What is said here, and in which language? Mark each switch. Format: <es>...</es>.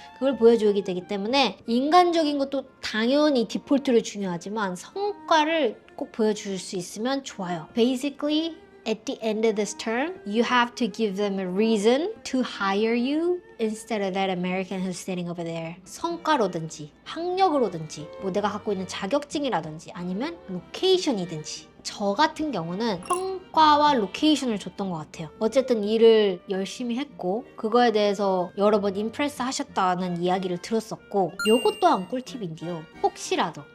<ko>그걸 보여주기 되기 때문에 인간적인 것도 당연히 디폴트로 중요하지만 성과를 꼭 보여줄 수 있으면 좋아요.</ko> <en>Basically at the end of this term, you have to give them a reason to hire you instead of that American who's sitting over there.</en> <ko>성과로든지 학력으로든지 뭐 내가 갖고 있는 자격증이라든지 아니면 로케이션이든지 저 같은 경우는 성과와 로케이션을 줬던 것 같아요. 어쨌든 일을 열심히 했고 그거에 대해서 여러 번 임프레스 하셨다는 이야기를 들었었고 요것 또한 꿀팁인데요. 혹시라도</ko>